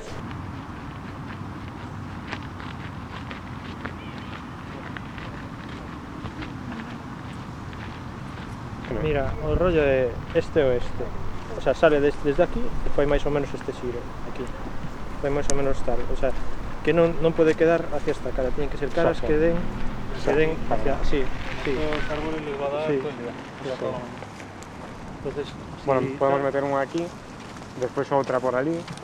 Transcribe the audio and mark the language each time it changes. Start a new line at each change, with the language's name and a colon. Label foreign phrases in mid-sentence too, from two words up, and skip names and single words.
Galician: Mira, o rollo é este-oeste.
Spanish: O sea,
Galician: sale desde aquí e fai máis ou menos este xiro, aquí. Fai máis ou menos tal.
Spanish: O sea,
Galician: que non pode quedar hacia esta cara,
Spanish: tienen que ser caras que den hacia... Sí. Os árboles les va a dar Sí. todo el día. Entonces,
Galician: Podemos meter unha aquí, despois outra por ali.